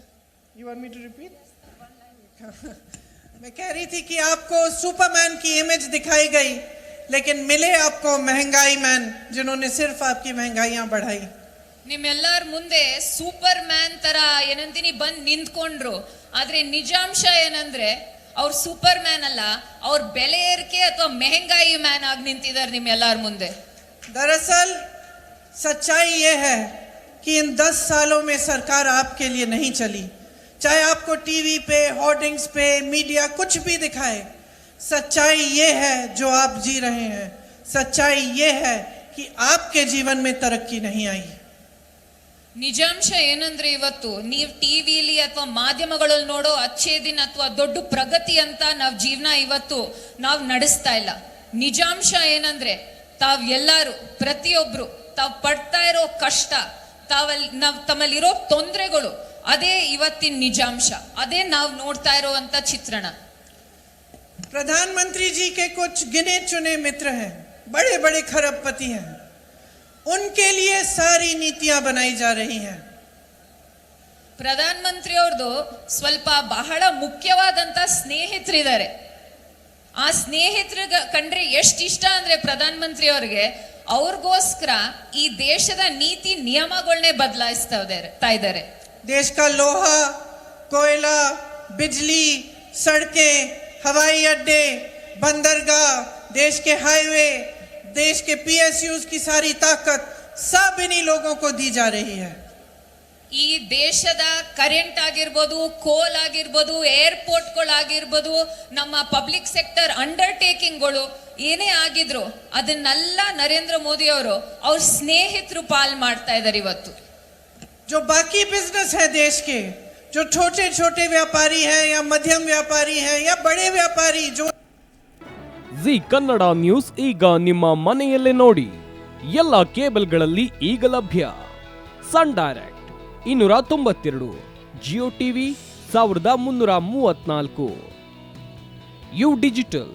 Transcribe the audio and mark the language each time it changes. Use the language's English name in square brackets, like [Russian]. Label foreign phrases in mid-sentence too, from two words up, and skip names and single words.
[English] You want me to repeat? [Hindi] मैं कह रही थी कि आपको सुपरमैन की इमेज दिखाई गई, लेकिन मिले आपको महंगाई मैन, जिन्होंने सिर्फ आपकी महंगाइयां बढ़ाई। [Kannada] ನಿಮ್ಮೆಲ್ಲರ ಮುಂದೆ ಸೂಪರ್ ಮ್ಯಾನ್ ತರ ಏನಂತೀನಿ ಬಂದ್ ನಿಂತ್ಕೊಂಡ್ರು. ಆದ್ರೆ ನಿಜಾಂಶ ಏನಂದ್ರೆ ಅವ್ರು ಸೂಪರ್ ಮ್ಯಾನ್ ಅಲ್ಲ, ಅವ್ರ ಬೆಲೆ ಏರಿಕೆ ಅಥವಾ ಮೆಹಂಗಾಯಿ ಮ್ಯಾನ್ ಆಗಿ ನಿಂತಿದ್ದಾರೆ ನಿಮ್ಮೆಲ್ಲರ ಮುಂದೆ. [Hindi] दरअसल सच्चाई ये है कि इन 10 सालों में सरकार आपके लिए नहीं चली। चाहे आपको टीवी पे, होर्डिंग्स पे, मीडिया कुछ भी दिखाए, सच्चाई ये है जो आप जी रहे हैं, सच्चाई ये है कि आपके जीवन में तरक्की नहीं आई। [Kannada] ನಿಜಾಂಶ ಏನಂದ್ರೆ ಇವತ್ತು ನೀವು ಟಿವಿಲಿ ಅಥವಾ ಮಾಧ್ಯಮಗಳಲ್ಲಿ ನೋಡೋ [Hindi] अच्छे दिन [Kannada] ಅಥವಾ ದೊಡ್ಡ ಪ್ರಗತಿ ಅಂತ ನಾವ್ ಜೀವನ ಇವತ್ತು ನಾವ್ ನಡೆಸ್ತಾ ಇಲ್ಲ. ನಿಜಾಂಶ ಏನಂದ್ರೆ ತಾವ್ ಎಲ್ಲಾರು ಪ್ರತಿಯೊಬ್ರು ತಾವ್ ಪಡ್ತಾ ಇರೋ ಕಷ್ಟ, ತಮ್ಮಲ್ಲಿರೋ ತೊಂದರೆಗಳು, ಅದೇ ಇವತ್ತಿನ ನಿಜಾಂಶ, ಅದೇ ನಾವ್ ನೋಡ್ತಾ ಇರೋವಂತ ಚಿತ್ರಣ. [Hindi] प्रधानमंत्री जी के कुछ गिने चुने मित्र हैं, बड़े बड़े खरबपति हैं, उनके लिए सारी नीतियां बनाई जा रही हैं। [Kannada] ಪ್ರಧಾನ ಮಂತ್ರಿ ಅವ್ರದ್ದು ಸ್ವಲ್ಪ ಬಹಳ ಮುಖ್ಯವಾದಂತ ಸ್ನೇಹಿತರಿದ್ದಾರೆ. ಆ ಸ್ನೇಹಿತರ ಕಂಡ್ರೆ ಎಷ್ಟು ಇಷ್ಟ ಅಂದ್ರೆ ಪ್ರಧಾನ ಮಂತ್ರಿ ಅವ್ರಿಗೆ, ಅವ್ರಿಗೋಸ್ಕರ ಈ ದೇಶದ ನೀತಿ ನಿಯಮಗಳನ್ನೇ ಬದಲಾಯಿಸ್ತಾ ಇದ್ದಾರೆ. [Hindi] देश का लोहा, कोयला, बिजली, सड़कें, हवाई अड्डे, बंदरगाह, देश के हाईवे, देश के PSUs की सारी ताकत सब इन्हीं लोगों को दी जा रही है। [Kannada] ಈ ದೇಶದ ಕರೆಂಟ್ ಆಗಿರ್ಬೋದು, ಕೋಲ್ ಆಗಿರ್ಬೋದು, ಏರ್ಪೋರ್ಟ್ಗಳಾಗಿರ್ಬೋದು, ನಮ್ಮ [English] public sector undertakings, [Kannada] ಏನೇ ಆಗಿದ್ರು ಅದನ್ನೆಲ್ಲ ನರೇಂದ್ರ ಮೋದಿ ಅವರು ಅವ್ರ ಸ್ನೇಹಿತರು ಪಾಲ್ ಮಾಡ್ತಾ ಇದ್ದಾರೆ ಇವತ್ತು. [Hindi] जो बाकी बिजनेस है देश के, जो छोटे छोटे व्यापारी हैं या मध्यम व्यापारी हैं या बड़े व्यापारी जो [Kannada] ಜಿ ಕನ್ನಡ ನ್ಯೂಸ್ ಈಗ ನಿಮ್ಮ ಮನೆಯಲ್ಲೇ ನೋಡಿ. ಎಲ್ಲ ಕೇಬಲ್ಗಳಲ್ಲಿ ಈಗ ಲಭ್ಯ. ಸನ್ ಡೈರೆಕ್ಟ್ 292, ಜಿಯೋ ಟಿವಿ 1334, ಯು ಡಿಜಿಟಲ್